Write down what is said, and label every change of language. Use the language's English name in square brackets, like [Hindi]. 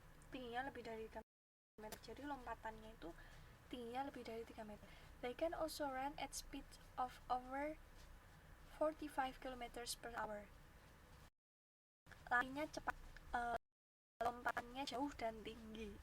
[Indonesian] Tingginya lebih dari 3 meter. Jadi lompatannya itu tingginya lebih dari 3 meter. [English] They can also run at speed of over 45 km per hour. [Indonesian] Larinya cepat, lompatannya jauh dan tinggi.